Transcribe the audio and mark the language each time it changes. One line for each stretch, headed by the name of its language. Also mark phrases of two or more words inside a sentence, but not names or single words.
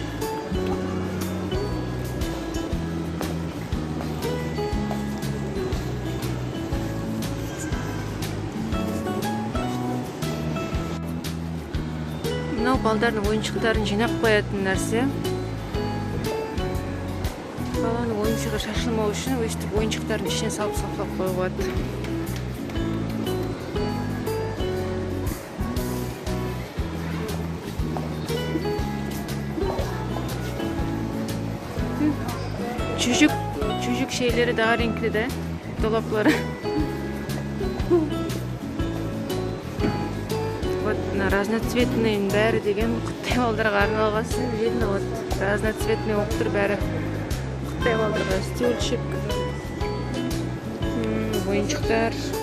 Kazakh: Мынау балдардың ойыншықтарын жинап қоятын нәрсе. Баланың ойыншығы шашылмау үшін өйстіп ойыншықтардың ішіне салып сақтап қоюға болады.
Turkish: Çocuk şeyleri daha renkli de dolapları.
Russian: Вот разноцветный
Kazakh: бәрі деген Қытай балдарға арналғасын видно,
Russian: вот разноцветный
Kazakh: болып тұр бәрі. Қытай балдарға стульчик, ойыншықтар.